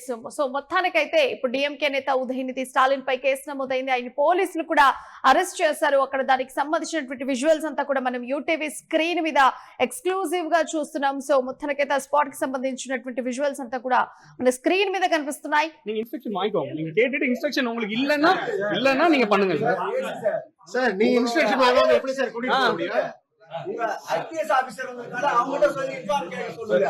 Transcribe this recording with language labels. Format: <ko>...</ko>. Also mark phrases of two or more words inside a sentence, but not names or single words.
<te>సో మొత్తానికైతే ఇప్పుడు డిఎంకే నేత ఉదయనిధి స్టాలిన్ పై కేసు నమోదైంది. ఆయన పోలీసులు కూడా అరెస్ట్ చేశారు. అక్కడ దానికి సంబంధించినటువంటి విజువల్స్ అంతా కూడా మనం యూటీవీ స్క్రీన్ మీద ఎక్స్క్లూజివ్ గా చూస్తున్నాం. సో మొత్తానికైతే ఆ స్పాట్ కి సంబంధించినటువంటి విజువల్స్ అంతా కూడా మన స్క్రీన్ మీద కనిపిస్తున్నాయి.</te> <ta>நீங்க இன்ஸ்ட்ரக்ஷன் வாங்கிக்கோங்க. நீங்க கேட்டுட்டு இன்ஸ்ட்ரக்ஷன் உங்களுக்கு இல்லன்னா நீங்க பண்ணுங்க சார். நீ இன்ஸ்ட்ரக்ஷன் வாங்காம எப்படி சார் கூட்டிட்டு போக முடியும்? உங்க</ta> <en>IPS officer</en> <ta>வந்திருக்காரு, அவங்கள்ட்ட சொல்லி இன்ஃபார்ம் கேட்க சொல்லுங்க.</ta>